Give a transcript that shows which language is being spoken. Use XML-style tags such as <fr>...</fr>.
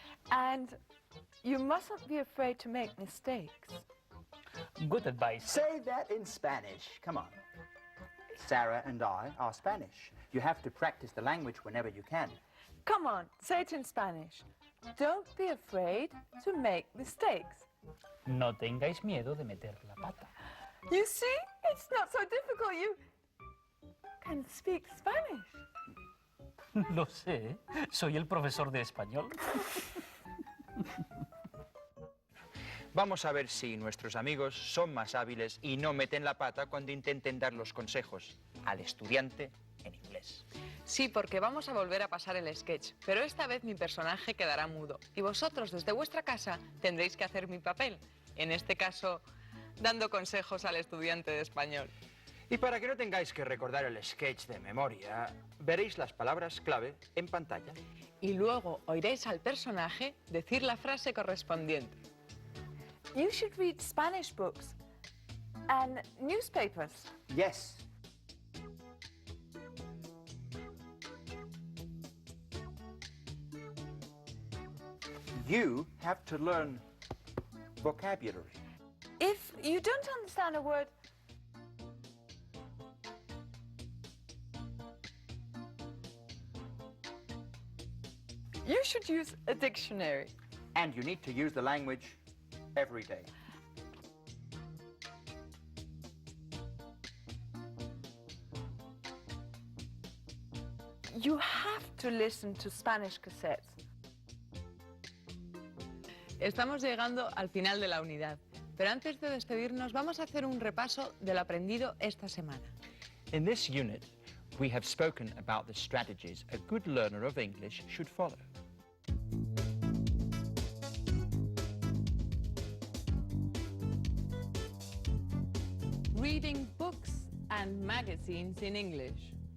<en>And you mustn't be afraid to make mistakes. Good advice. Say that in Spanish. Come on. Sarah and I are Spanish. You have to practice the language whenever you can. Come on, say it in Spanish. Don't be afraid to make mistakes.</en> <es>No tengáis miedo de meter la pata.</es> <en>You see, it's not so difficult. You can speak Spanish.</en> <es>Lo sé, soy el profesor de español. Vamos a ver si nuestros amigos son más hábiles y no meten la pata cuando intenten dar los consejos al estudiante en inglés. Sí, porque vamos a volver a pasar el sketch, pero esta vez mi personaje quedará mudo y vosotros desde vuestra casa tendréis que hacer mi papel, en este caso, dando consejos al estudiante de español. Y para que no tengáis que recordar el sketch de memoria, veréis las palabras clave en pantalla. Y luego oiréis al personaje decir la frase correspondiente.</es> <en>You should read Spanish books and newspapers. Yes. You have to learn vocabulary. If you don't understand a word, you should use a dictionary. And you need to use the language every day. You have to listen to Spanish cassettes.</en> <es>Estamos llegando al final de la unidad, pero antes de despedirnos vamos a hacer un repaso de lo aprendido esta semana.</es> <en>In this unit, we have spoken about the strategies a good learner of English should follow. Reading books and magazines in English.</en>